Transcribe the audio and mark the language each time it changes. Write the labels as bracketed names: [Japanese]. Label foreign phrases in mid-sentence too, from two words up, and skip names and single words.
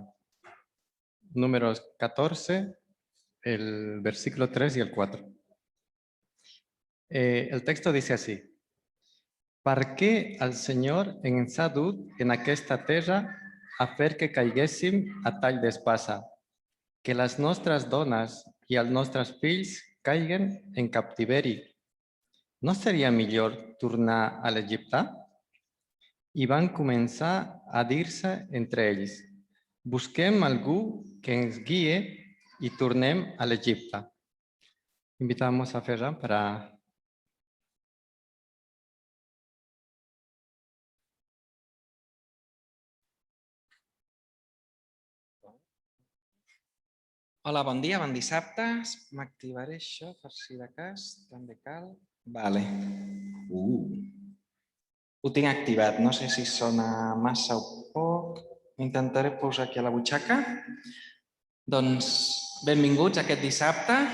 [Spanish] Números 14, el versículo 3 y el 4. El texto dice así. [Catalan] Per què el Senyor ens ha dut en aquesta terra a fer que caiguéssim a tall d'espasa, que les nostres dones i els nostres fills caiguen en captiveri? No seria millor tornar a l'Egipte? I van començar a dir-se entre ells, busquem algú que ens guie y tornem a l'Egipte. [Spanish] Invitamos a Ferran para... [Catalan] Hola, bon dia, bon dissabte. M'activaré això per si de cas també cal. Vale. Ho tinc activat, no sé si sona massa o poc. Intentaré posar aquí a la butxaca. Doncs benvinguts aquest dissabte.